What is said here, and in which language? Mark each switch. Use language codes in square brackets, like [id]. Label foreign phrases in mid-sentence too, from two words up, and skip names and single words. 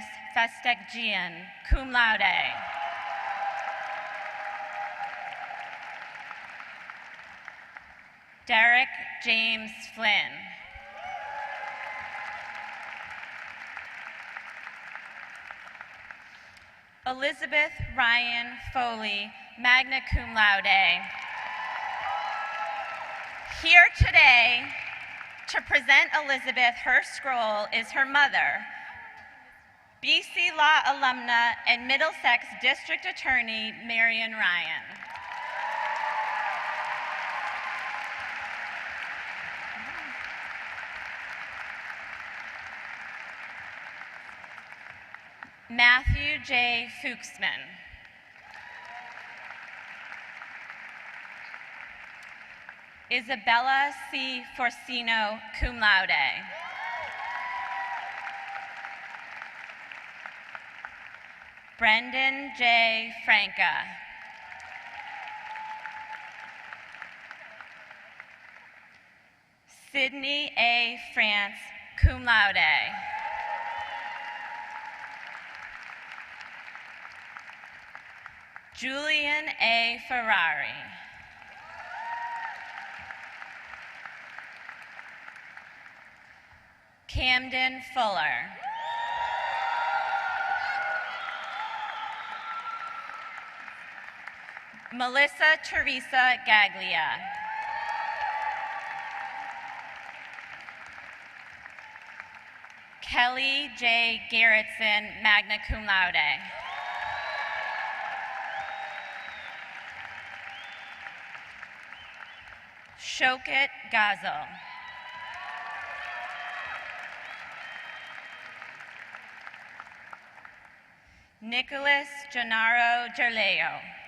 [en] Festekjian, [la] cum laude. [en] Derek James Flynn. Elizabeth Ryan Foley, [la] magna cum laude. [en] Here today to present Elizabeth her scroll is her mother, BC Law alumna and Middlesex District Attorney Marian Ryan. Matthew J. Fuchsman. Isabella C. Forcino, [la] cum laude. [en] Brendan J. Franca. Sydney A. France, [la] cum laude. [en] Julian A. Ferrari. Camden Fuller. Melissa Teresa Gaglia. Kelly J. Garrettson, [la] magna cum laude. [en] Shokit Gazel. Nicholas Gennaro Gerleo.